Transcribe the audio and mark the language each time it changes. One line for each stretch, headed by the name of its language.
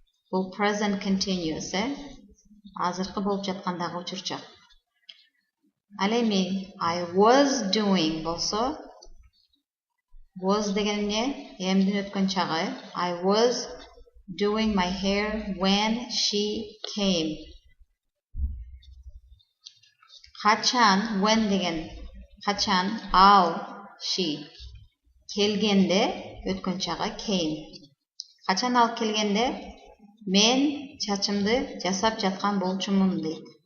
Kyrgyz: Бул present continuous, азыркы болуп жаткандагы учур чак. Ал эми I was doing болсо, was деген эмне? Am'дин өткөн чагы.
English: I was doing my hair when she came.
Kyrgyz: Качан, when деген качан, ал, she. Келгенде, өткөн чагы came. Качан ал келгенде, мен чачымды жасап жаткан болчумун дейт.